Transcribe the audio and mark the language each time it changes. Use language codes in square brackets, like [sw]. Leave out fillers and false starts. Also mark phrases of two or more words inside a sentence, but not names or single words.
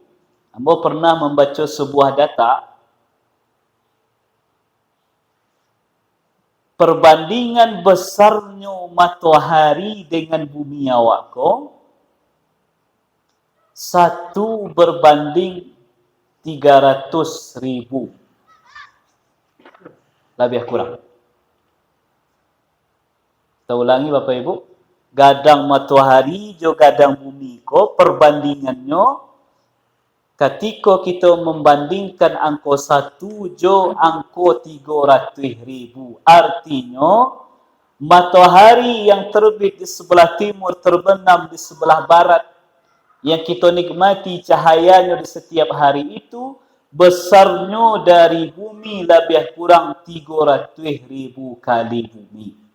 [id] Ambo pernah membaca sebuah data perbandingan besarnya matahari dengan [min] bumi awak ko [id] 1 berbanding 300,000. Lebih kurang. Kita ulangi Bapak Ibu. [min] Gadang matahari jo gadang bumi ko [id] perbandingannya ketika kita membandingkan angka 1 jo angka 300,000. Artinya matahari yang terbit di sebelah timur terbenam di sebelah barat yang kita nikmati cahayanya di setiap hari itu besarnya dari bumi lebih kurang 300,000 kali bumi.